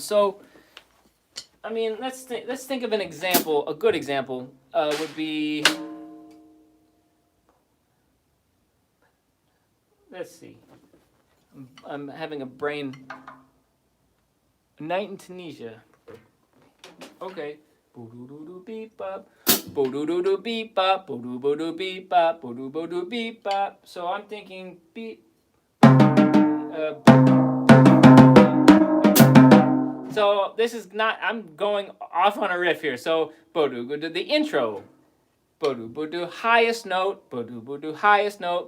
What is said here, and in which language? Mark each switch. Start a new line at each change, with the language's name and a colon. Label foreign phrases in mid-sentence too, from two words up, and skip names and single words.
English: So, I mean, let's think of an example. A good example would be, let's see. I'm having a night in Tunisia. Okay. Boo-doo-doo-doo beep bop. Boo-doo-doo-doo beep bop. Boo-doo-boo-doo beep bop. Boo-doo-boo-doo beep bop. So I'm thinking beep. So this is not, I'm going off on a riff here. So boo-doo-doo, the intro. Boo-doo-boo-doo, highest note. Boo-doo-boo-doo, highest note.